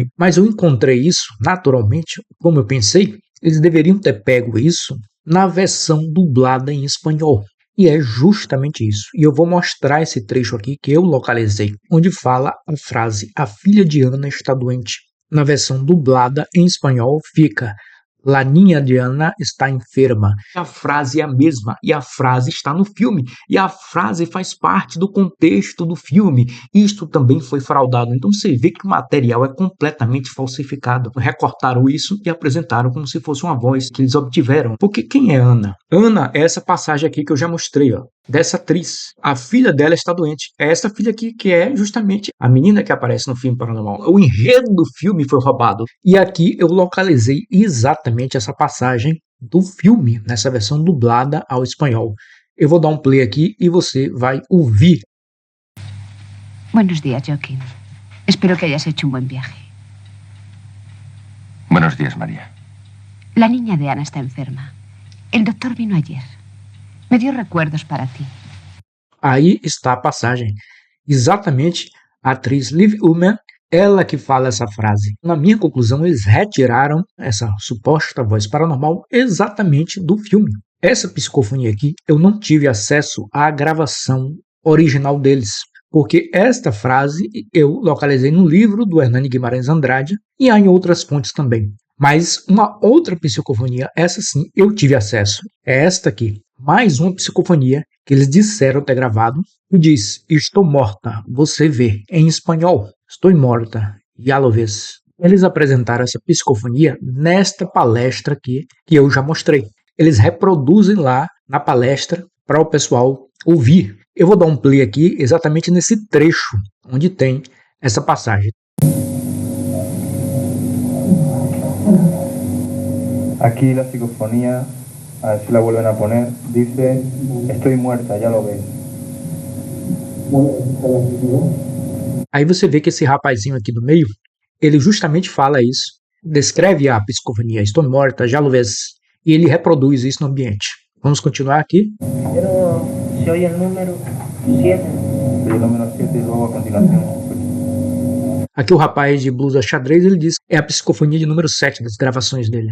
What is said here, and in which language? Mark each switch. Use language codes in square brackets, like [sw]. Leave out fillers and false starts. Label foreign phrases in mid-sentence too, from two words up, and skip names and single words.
[pt] Mas eu encontrei isso, naturalmente, como eu pensei, eles deveriam ter pego isso na versão dublada em espanhol. E é justamente isso. E eu vou mostrar esse trecho aqui que eu localizei, onde fala a frase: a filha de Ana está doente. Na versão dublada em espanhol fica: [es] La niña de Ana está enferma. [pt] A frase é a mesma e a frase está no filme. E a frase faz parte do contexto do filme. Isto também foi fraudado. Então você vê que o material é completamente falsificado. Recortaram isso e apresentaram como se fosse uma voz que eles obtiveram. Porque quem é Ana? Ana é essa passagem aqui que eu já mostrei, ó, dessa atriz. A filha dela está doente. É essa filha aqui que é justamente a menina que aparece no filme Paranormal. O enredo do filme foi roubado. E aqui eu localizei exatamente essa passagem do filme, nessa versão dublada ao espanhol. Eu vou dar um play aqui e você vai ouvir. [es] Buenos días, Joaquín. Espero que hayas hecho un buen viaje. Buenos días, María. La niña de Ana está enferma. El doctor vino ayer. Me dio recuerdos para ti. [pt] Aí está a passagem. Exatamente a atriz Liv Ullmann, ela que fala essa frase. Na minha conclusão, eles retiraram essa suposta voz paranormal exatamente do filme. Essa psicofonia aqui, eu não tive acesso à gravação original deles, porque esta frase eu localizei no livro do Hernani Guimarães Andrade e há em outras fontes também. Mas uma outra psicofonia, essa sim, eu tive acesso. É esta aqui. mais uma psicofonia que eles disseram ter gravado, e diz: estou morta, você vê, em espanhol, estou morta, [es] ya lo ves. [pt] Eles apresentaram essa psicofonia nesta palestra aqui, que eu já mostrei. Eles reproduzem lá na palestra para o pessoal ouvir. Eu vou dar um play aqui exatamente nesse trecho onde tem essa passagem. [es] Aquí la psicofonía, a ver si la vuelven a poner, dice: estoy muerta, ya lo ves. [pt] Aí você vê que esse rapazinho aqui do meio, ele justamente fala isso, descreve a psicofonia, estou morta, [es] já lo ves, [pt] e ele reproduz isso no ambiente. Vamos continuar aqui. [es] Se oye el número 7. Se oye el número 7 y luego a continuación. [pt] Aqui o rapaz de blusa xadrez, ele diz que é a psicofonia de número 7 das gravações dele.